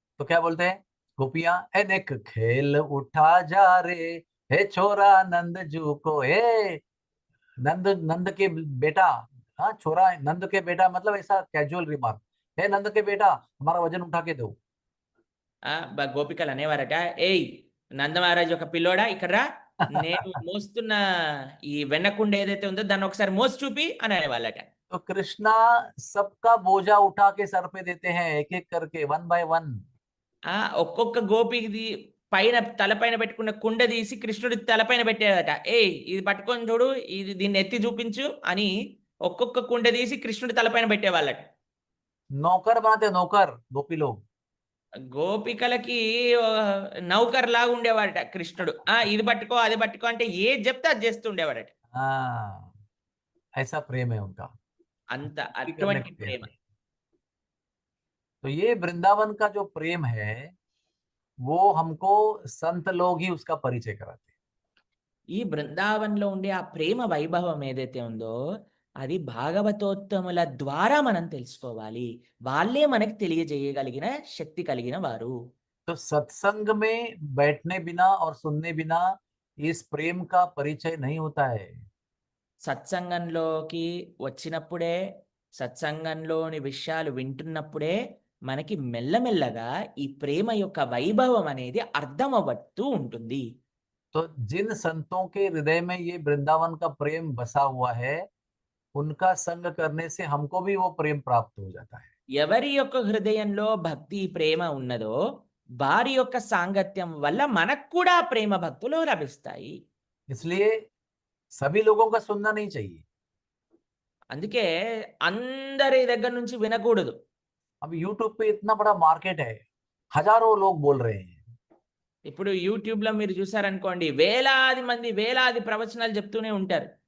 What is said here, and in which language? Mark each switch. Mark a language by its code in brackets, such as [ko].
[hi] तो क्या बोलते हैं गोपियां, ए देख खेल उठा जा रे, हे छोरा नंद जू को, हे नंद नंद के बेटा। हाँ छोरा नंद के बेटा मतलब ऐसा कैजुअल रिमार्क। हे नंद के बेटा हमारा वजन उठा के दो। [te] గోపికలు అనేవారట, ఏయ్ నందమహారాజు యొక్క పిల్లోడా ఇక్కడ రా, నేను మోస్తున్న ఈ వెన్నకుండ ఏదైతే ఉందో దాన్ని ఒకసారి మోసి చూపి అని అనేవాళ్ళట. [hi] तो कृष्णा सबका बोझा उठा के सर पे देते हैं एक एक करके, वन बाय वन। [te] ఒక్కొక్క గోపిది పైన తలపైన పెట్టుకున్న కుండ తీసి కృష్ణుడి తలపైన పెట్టేదట. ఏయ్ ఇది పట్టుకొని చూడు, ఇది దీన్ని ఎత్తి చూపించు అని ఒక్కొక్క కుండ తీసి కృష్ణుడి తలపైన పెట్టేవాళ్ళట. [hi] नौकर बनाते नौकर गोपी लोग। [te] గోపికలకి నౌకర్ లాగా ఉండేవాడట కృష్ణుడు. ఇది పట్టుకో అది పట్టుకో అంటే ఏది చెప్తే అది చేస్తూ ఉండేవాడట. [hi] हाँ ऐसा प्रेम है उनका। [te] అంత [hi] करने [te] అటువంటి [hi] को [te] ప్రేమ. [hi] तैयार है। [te] तो ये वृंदावन का जो प्रेम है वो हमको संत लोग ही उसका परिचय कराते हैं। ఈ బృందావనంలో ఉండే ఆ ప్రేమ వైభవం ఏదైతే ఉందో అది భాగవతోత్తముల ద్వారా మనం తెలుసుకోవాలి. వాళ్ళే మనకి తెలియజేయగలిగిన శక్తి కలిగిన వారు. [hi] तो सत्संग में बैठने बिना और सुनने बिना इस प्रेम का परिचय नहीं होता है। [te] సత్సంగంలోకి వచ్చినప్పుడే, సత్సంగంలోని విషయాలు వింటున్నప్పుడే మనకి మెల్లమెల్లగా ఈ ప్రేమ యొక్క వైభవం అనేది అర్థమవుతూ ఉంటుంది. [hi] तो जिन संतों के हृदय में ये वृंदावन का प्रेम बसा हुआ है उनका संग करने से हमको भी वो प्रेम प्राप्त हो जाता है। [te] ఎవరి యొక్క హృదయంలో భక్తి ప్రేమ ఉన్నదో వారి యొక్క సాంగత్యం వల్ల మనకు కూడా ప్రేమ భక్తులు లభిస్తాయి. [hi] इसलिए सभी लोगों का सुनना नहीं चाहिए। [te] అందుకే అందరి దగ్గర నుంచి వినకూడదు. [hi] अब यूट्यूब पे इतना बड़ा मार्केट है, हजारों लोग बोल रहे हैं। [te] ఇప్పుడు యూట్యూబ్లో మీరు చూసారనుకోండి, వేలాది మంది వేలాది ప్రవచనాలు చెప్తూనే ఉంటారు.